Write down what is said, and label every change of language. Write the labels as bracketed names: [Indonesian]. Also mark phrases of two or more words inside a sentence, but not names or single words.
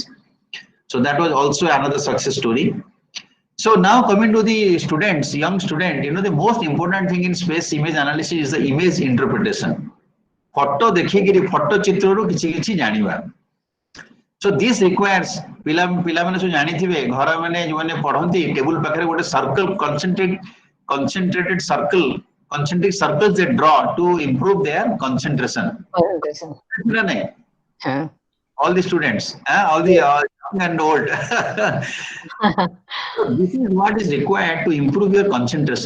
[English] So that was also another success story. So now coming to the students, young student, the most important thing in space image analysis is the image interpretation. [Odia] ଫଟୋ ଦେଖିକିରି ଫଟୋ ଚିତ୍ରରୁ କିଛି କିଛି ଜାଣିବା. [English] So this requires [Odia] ପିଲାମାନେ ସବୁ ଜାଣିଥିବେ ଘର ମାନେ ଯୋଉମାନେ ପଢନ୍ତି ଟେବୁଲ ପାଖରେ ଗୋଟେ [English] circle concentric circles they draw to improve their concentration. All the students, all the young and old. So this is what is required to improve your concentration.